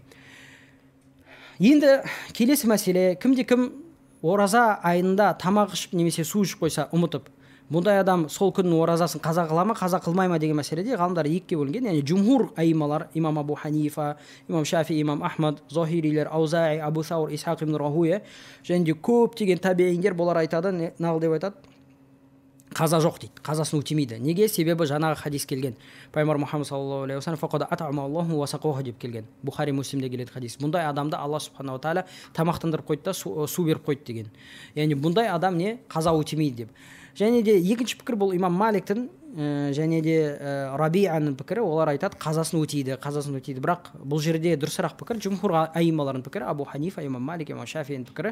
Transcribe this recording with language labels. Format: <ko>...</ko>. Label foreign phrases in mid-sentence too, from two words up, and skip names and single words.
<kk>Енді келесі мәселе, кім ораза айында тамақ ішіп немесе су ішіп қойса ұмытып, бұндай адам сол күннің оразасын қаза қыла ма, қаза қылмай ма деген мәселеде ғалымдар екіге бөлінген. Яғни жумхур аималар, имам Абу Ханифа, имам Шафи, имам Ахмад, Захирилер, Аузаи, Абу Саур, Исхақ ибн Рахуя, және де көптеген табииндер болар айтады, нағыл деп айтады, қаза жоқ дейді, қазасын өтемейді. Неге? Себебі жаңағы хадис келген.</kk> <ar>Пайғамбар Мұхаммад صلى الله عليه وسلم فقد أطعمه الله وسقاه</ar> <kk>деп келген. Бухари Муслимде келеді хадис. Бұндай адамды Алла</kk> <ar>سبحانه تعالى</ar> <kk>тамақтандырып қойды да су беріп қойды деген. Яғни бұндай адам қаза өтемейді деп. Және де екінші пікір бұл имам Маликтің және де Раби'аның пікірі, олар айтады қазасын өтейді. Бірақ бұл жерде дұрысырақ пікір жумхур аималардың пікірі, Абу Ханифа, имам Малик, имам Шафи'ның пікірі.</kk>